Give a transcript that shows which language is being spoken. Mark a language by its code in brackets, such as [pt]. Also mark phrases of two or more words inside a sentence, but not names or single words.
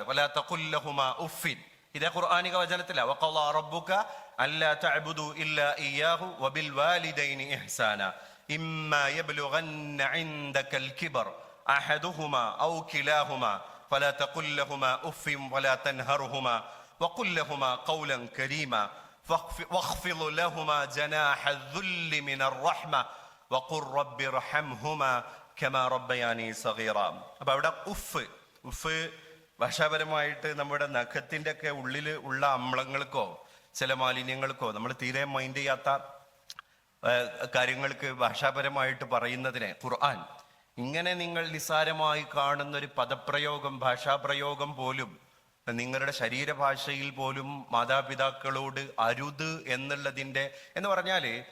[ar] ولا تقل لهما أف, [ml] ഇതേ ഖുർആനിക വചനത്തില [ar] وقضى ربك ألا تعبدوا إلا إياه وبالوالدين إحسانا إما يبلغن عندك الكبر أحدهما أو كلاهما فلا تقل لهما أف ولا تنهرهما وقل لهما قولا كريما واخفض لهما جناح الذل من الرحمة وقل رب ارحمهما كما ربياني صغيرا. [ml] അപ്പൊ അവിടെ ഉഫ് ഭാഷാപരമായിട്ട് നമ്മുടെ നഖത്തിന്റെ ഒക്കെ ഉള്ളിൽ ഉള്ള അമ്ലങ്ങൾക്കോ ചില മാലിന്യങ്ങൾക്കോ നമ്മൾ തീരെ മൈൻഡ് ചെയ്യാത്ത കാര്യങ്ങൾക്ക് ഭാഷാപരമായിട്ട് പറയുന്നതിനെ ഖുർആൻ ഇങ്ങനെ നിങ്ങൾ നിസ്സാരമായി കാണുന്ന ഒരു പദപ്രയോഗം, ഭാഷാപ്രയോഗം പോലും നിങ്ങളുടെ ശരീരഭാഷയിൽ പോലും മാതാപിതാക്കളോട് അരുത് എന്നുള്ളതിന്റെ എന്ന് പറഞ്ഞാല്